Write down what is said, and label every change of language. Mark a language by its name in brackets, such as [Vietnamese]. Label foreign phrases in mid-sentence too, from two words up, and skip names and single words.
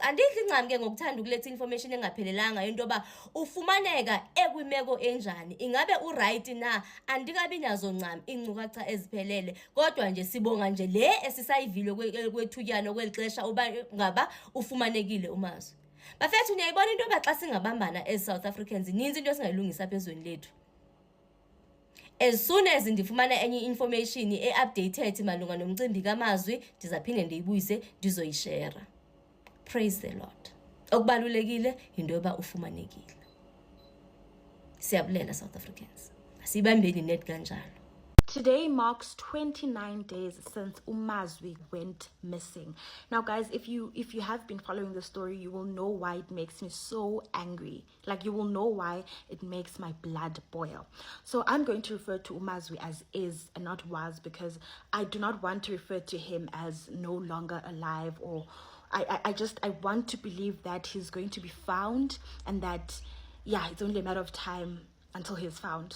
[Xhosa] Andidli ncam ke ngokuthanda ukuletha information engaphelelanga into yoba ufumaneka ekwimeko enjani, ingabe uright na. Andikabi nazo ncam iinkcukacha eziphelele, kodwa nje sibonga nje le esisayivile kwethutyana kwelixesha uba ngaba ufumanekile uMazwi. Bafethu niyayibona into yoba xa singabambana as South Africans ninzi into esingayilungisa phezweni lethu. [English] As soon as [Xhosa] ndifumana enye information e-updated malunga nomcimbi kaMazwi, ndizaphinde ndiyibuyise ndizoyishare. [English] Praise the Lord. [Xhosa] Okubalulekile into yoba ufumanekile. Siyabulela South Africans. Asibambeni net kanjalo. [English] Today marks 29 days since uMazwi went missing. Now guys, if you have been following the story, you will know why it makes me so angry. Like, you will know why it makes my blood boil. So I'm going to refer to uMazwi as is and not was, because I do not want to refer to him as no longer alive, or I want to believe that he's going to be found, and that, yeah, it's only a matter of time until he's found.